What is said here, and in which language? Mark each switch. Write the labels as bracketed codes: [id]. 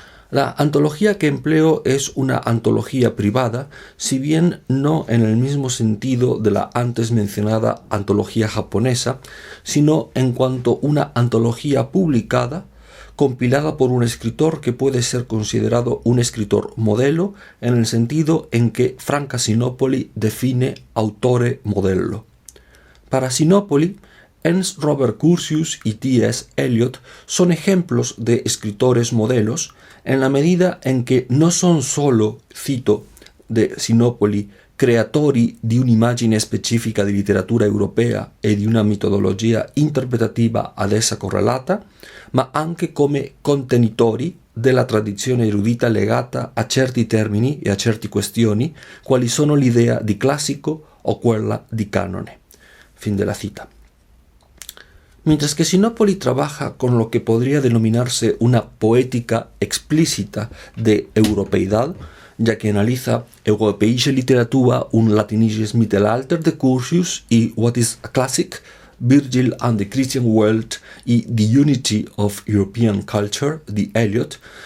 [es] La antología que empleo es una antología privada, si bien no en el mismo sentido de la antes mencionada antología japonesa, sino en cuanto una antología publicada, compilada por un escritor que puede ser considerado un escritor modelo en el sentido en que Franca Sinopoli define autore modello. Para Sinopoli, Ernst Robert Curtius y T.S. Eliot son ejemplos de escritores modelos en la medida en que non son solo, cito de Sinopoli, [it] creatori di un'immagine specifica di letteratura europea e di una metodologia interpretativa ad essa correlata, ma anche come contenitori della tradizione erudita legata a certi termini e a certe questioni, quali sono l'idea di classico o quella di canone. [es] Fin de la cita. Mientras que Sinopoli trabaja con lo que podría denominarse una poética explícita de europeidad, ya que analiza europäische Literatur und latinisches Mittelalter de Curtius y What is a Classic, Virgil and the Christian World y The Unity of European Culture de Eliot,